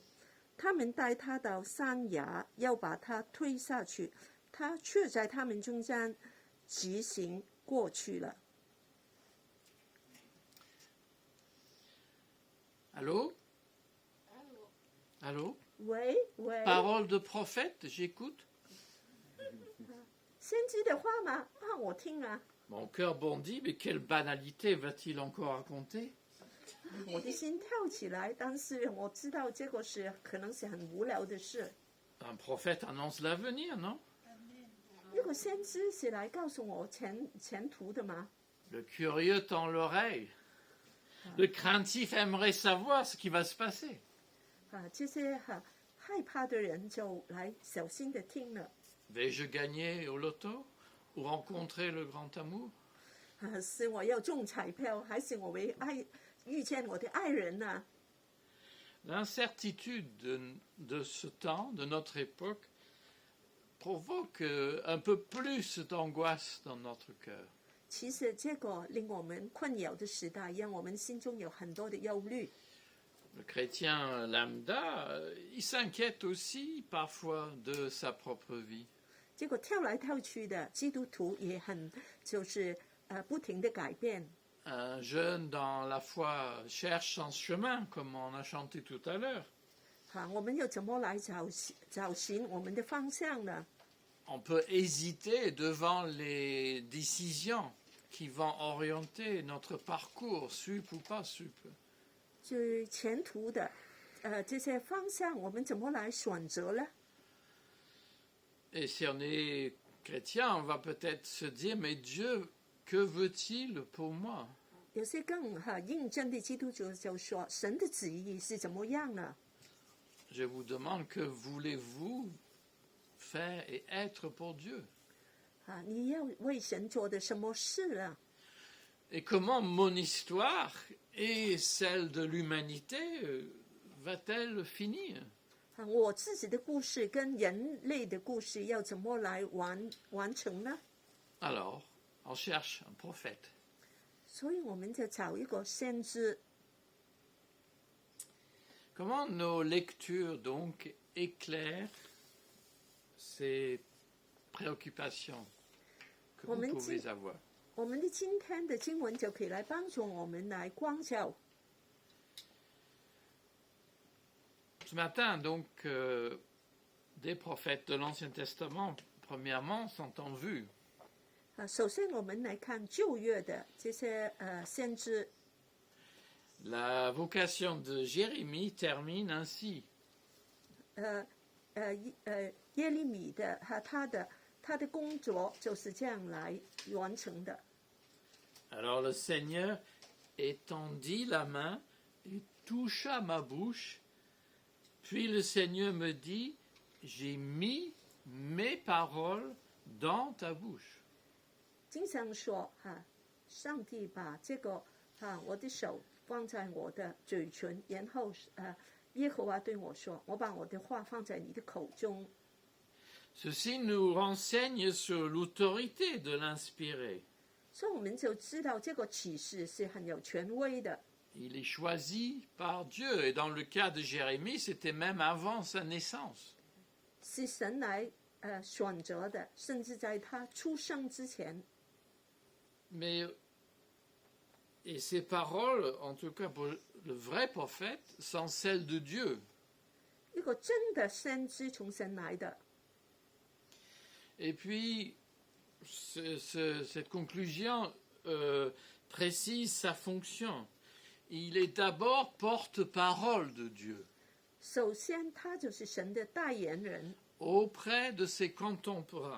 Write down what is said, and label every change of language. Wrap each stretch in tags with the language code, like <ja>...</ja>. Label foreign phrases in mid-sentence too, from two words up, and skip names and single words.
<zh>他们带他到山崖，要把他推下去，他却在他们中间疾行过去了。</zh> <fr>Allô? Allô?</fr> <zh>喂喂，</zh> <fr>Parole de prophète, j'écoute.</fr> <zh>先知的话吗？啊，我听啊，</zh> <fr>Mon cœur bondit, mais quelle banalité va-t-il encore raconter?</fr> <zh>我的心跳起来，但是我知道这个是可能是很无聊的事。</zh> <fr>Un prophète annonce l'avenir, non?</fr> <zh>一个先知是来告诉我前途的吗？</zh> <fr>Le curieux tend l'oreille. Le craintif aimerait savoir ce qui va se passer.</fr> <zh>啊，这些害怕的人就来小心的听了。</zh> <fr>Vais-je gagner au loto ou rencontrer le grand amour?</fr> <zh>啊，是我要中彩票，还是我会遇见我的爱人呢？</zh> <fr>L'incertitude de ce temps, de notre époque, provoque un peu plus d'angoisse dans notre cœur.</fr> <zh>其实这个令我们困扰的时代，让我们心中有很多的忧虑。</zh> <fr>Le chrétien lambda, il s'inquiète aussi parfois de sa propre vie.</fr> <zh>这个跳来跳去的基督徒也很不停的改变。</zh> <fr>Un jeune dans la foi cherche son chemin, comme on a chanté tout à l'heure.</fr> <zh>我们又怎么来找寻我们的方向呢？</zh> <fr>On peut hésiter devant les décisions qui vont orienter notre parcours, sup ou pas sup.</fr> <zh>就前途的这些方向，我们怎么来选择呢？</zh> <fr>Et si on est chrétien, on va peut-être se dire, mais Dieu, que veut-il pour moi?</fr> <zh>有些更认真的基督徒就说，神的旨意是怎么样呢？</zh> <fr>Je vous demande, que voulez-vous faire et être pour Dieu?</fr> <zh>你要为神做的什么事呢？</zh> <fr>Et comment mon histoire et celle de l'humanité va-t-elle finir?</fr> <zh>我自己的故事跟人类的故事要怎么来完成呢？</zh> <fr>Alors, on cherche un prophète.</fr> <zh>所以我们就找一个先知。</zh> <fr>Comment nos lectures donc éclairent ces préoccupations que vous pouvez avoir?</fr> <zh>我们的今天的经文就可以来帮助我们来光照。</zh> <fr>Ce matin, donc, des prophètes de l'Ancien Testament, premièrement, sont en vue.</fr> <zh>首先我们来看旧约的这些先知。</zh> <fr>La vocation de Jérémie termine ainsi.</fr> <zh>耶利米的他的工作就是这样来完成的。</zh> <fr>Alors le Seigneur étendit la main et toucha ma bouche. Puis le Seigneur me dit, j'ai mis mes paroles dans ta bouche.</fr> <zh>经常说上帝把这个我的手放在我的嘴唇，然后耶和华对我说，我把我的话放在你的口中。</zh> <fr>Ceci nous renseigne sur l'autorité de l'inspiré.</fr> <zh>所以我们就知道这个启示是很有权威的。</zh> <fr>Il est choisi par Dieu, et dans le cas de Jérémie, c'était même avant sa naissance.</fr> <zh>是神来选择的，甚至在他出生之前。</zh> <fr>Mais, et ces paroles, en tout cas pour le vrai prophète, sont celles de Dieu.</fr> <zh>一个真的先知从神来的。</zh> <fr>Et puis, cette conclusion précise sa fonction. Il est d'abord porte-parole de Dieu</fr> <zh>首先，他就是神的代言人，</zh> <fr>auprès de ses contemporains.</fr>